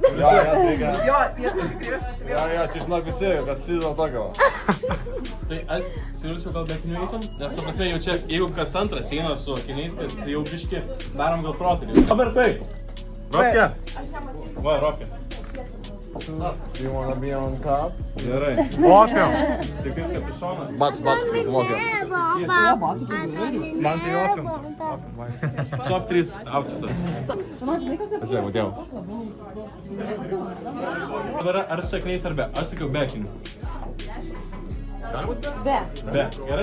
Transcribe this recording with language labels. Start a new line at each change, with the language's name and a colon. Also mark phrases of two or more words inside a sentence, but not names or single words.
Lithuanian: Jo, sveika. Jo, jie kažkaip kreivės pastebėjo. Jo, čia žinok visi, kas įdėl tokio. Tai aš siūlyčiau gal be akinių eitum, nes ta prasme jau čia, jeigu kas antras eina su akiniais, tai jau biški darom gal protarį. Robertai! Ropke! Va, Ropke.
English: Do you wanna be on top?
Lithuanian: Gerai. Vokiam! Tik vis kapišoną. Bats, vokiam. Man tai vokiam. Top 3 outfitas. Žiūrėjau, matėjau. Dabar ar su akiniais ar be? Aš sakiau be akinių. Be. Gerai.